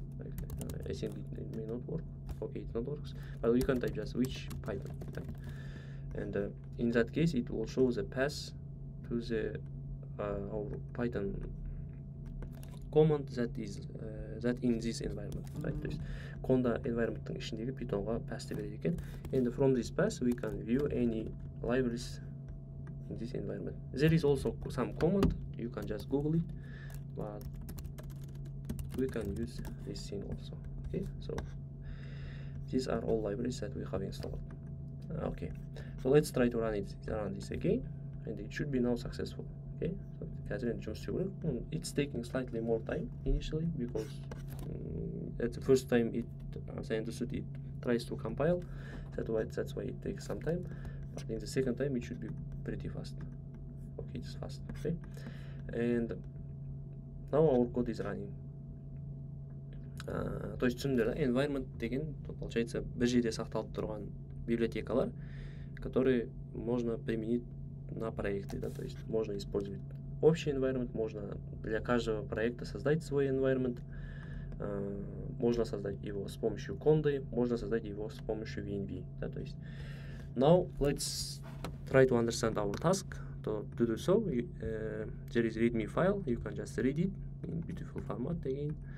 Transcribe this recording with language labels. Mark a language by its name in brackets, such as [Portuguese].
[English] Like, I think it may not work. Okay, it not works, but you can type just which Python type, and in that case it will show the path to the our Python command that is that in this environment, right? [Kazakh] То есть conda environmenттың ішіндегі Pythonға path береді екен. [English] And from this path we can view any libraries in this environment. There is also some command, you can just Google it, but we can use this thing also. Okay, so these are all libraries that we have installed. Okay, so let's try to run this again, and it should be now successful. Okay, so it's taking slightly more time initially because at the first time it, as I understood, it tries to compile. That's why it takes some time. But in the second time it should be pretty fast. Okay, it's fast. Okay, and now our code is running. [Russian] То есть [Kazakh] түсіндіңдер, environment деген, [Russian] получается, [Kazakh] бір жерде сақталып тұрған библиотекалар, [Russian] которые можно применить на проекты, да, то есть можно использовать общий environment, можно для каждого проекта создать свой environment, можно создать его с помощью конды, можно создать его с помощью VNV, да, то есть. [English] Now let's try to understand our task. To do so, there is readme file, you can just read it in beautiful format again.